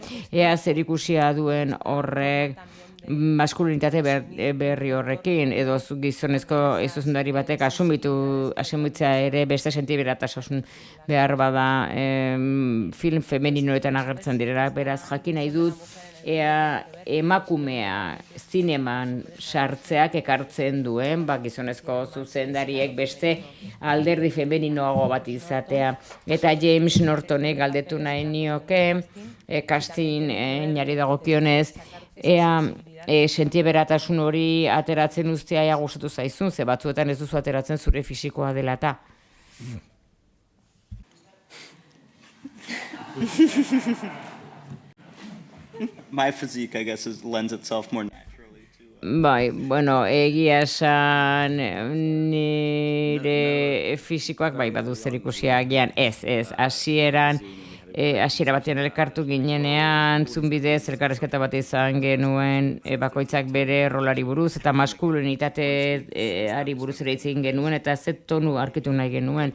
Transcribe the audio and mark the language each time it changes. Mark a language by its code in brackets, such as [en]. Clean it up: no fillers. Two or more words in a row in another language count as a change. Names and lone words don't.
[eu] ea zerikusia duen horrek maskulinitate berri horrekin, edo gizonezko zuzendari batek asumitzea ere beste sentiberatasun behar bada film femeninoetan agertzen direla, beraz jakin nahi dut ea emakumea zineman sartzeak ekartzen duen, gizonezko zuzendariek beste alderdi femeninoago bat izatea. Eta James Nortonek galdetu nahi nioke, casting inari dagokionez, ea sentiberatasun hori ateratzen uztea ea gustatu zaizun, ze batzuetan ez duzu ateratzen zure fisikoa dela eta. [en] My physique, I guess, lends itself more naturally to... [eu] Bai, bueno, egia esan nire fisikoak bai badu zerikusia agian hasiera batean elkartu ginenean, zunbidez elkarrezketa bat izan genuen bakoitzak bere rolari buruz eta maskulinitate buruz ere itzegin genuen eta ze tonu arkitu nahi genuen.